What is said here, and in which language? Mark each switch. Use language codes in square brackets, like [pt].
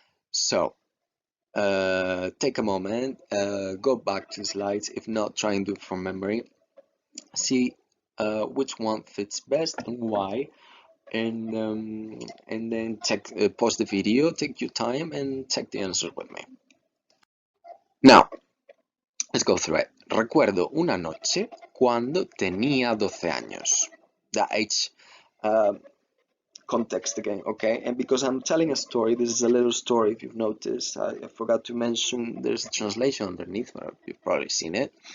[en] So take a moment, go back to slides. If not, try and do it from memory. See which one fits best and why, and then check, pause the video, take your time, and check the answer with me. Now, let's go through it. [es] Recuerdo una noche cuando tenía 12 años. [en] The age context again, okay? And because I'm telling a story, this is a little story. If you've noticed, I forgot to mention there's a translation underneath, but you've probably seen it.